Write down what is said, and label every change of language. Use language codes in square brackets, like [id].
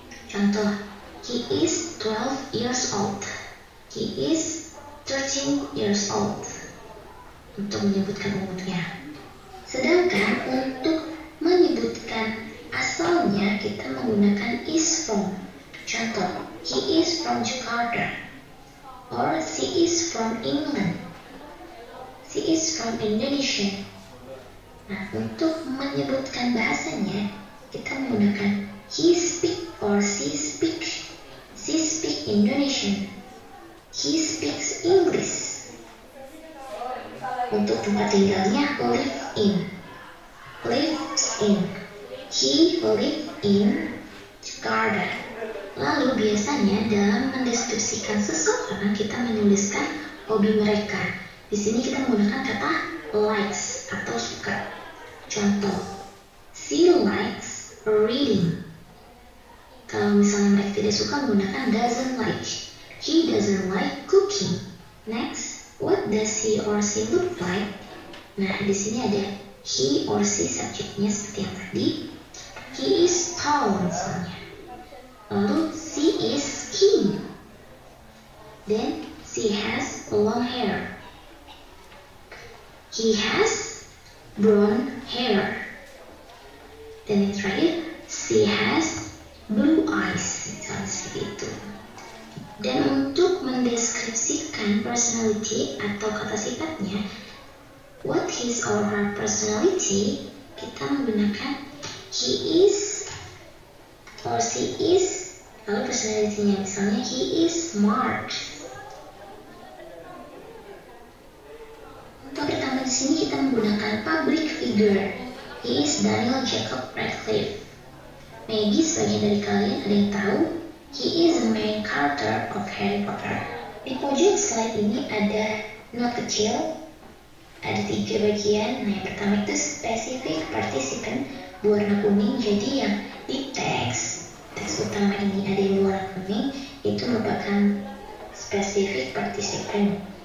[en] Contoh, he is 12 years old. He is 13 years old. [id] Untuk menyebutkan umurnya. Sedangkan untuk menyebutkan asalnya kita menggunakan is from. [en] Contoh, he is from Jakarta. Or she is from England. She is from Indonesia. [id] Nah, untuk menyebutkan bahasanya, kita menggunakan [en] he speak or she speak. She speak Indonesian. He speaks English. [id] Untuk tempat tinggalnya, live in. [en] Lives in. He live in Jakarta. [id] Lalu biasanya dalam mendeskripsikan seseorang kita menuliskan hobi mereka. Di sini kita menggunakan kata likes atau suka. [en] Contoh, she likes reading. [id] Kalau misalnya mereka tidak suka, menggunakan doesn't like. [en] He doesn't like cooking. Next, what does he or she look like? [id] Nah, di sini ada he or she subjeknya seperti yang tadi. [en] He is tall [id] misalnya. Lalu [en] she is skinny. Then she has long hair. He has brown hair. [id] Dan yang terakhir, [en] she has blue eyes. [id] Misalnya seperti itu. Dan untuk mendeskripsikan personality atau kata sifatnya, [en] what his or her personality, [id] kita menggunakan [en] he is or she is, [id] lalu personality-nya misalnya [en] he is smart. [id] Untuk pertama di sini kita menggunakan public figure. [en] He is Daniel Jacob Radcliffe. Maybe [id] sebagian dari kalian ada yang tahu, [en] he is the main character of Harry Potter. [id] Di pojok slide ini ada not kecil, ada 3 bagian. Nah, yang pertama itu specific participant berwarna kuning. Jadi yang di teks utama ini ada yang berwarna kuning, itu merupakan specific participant.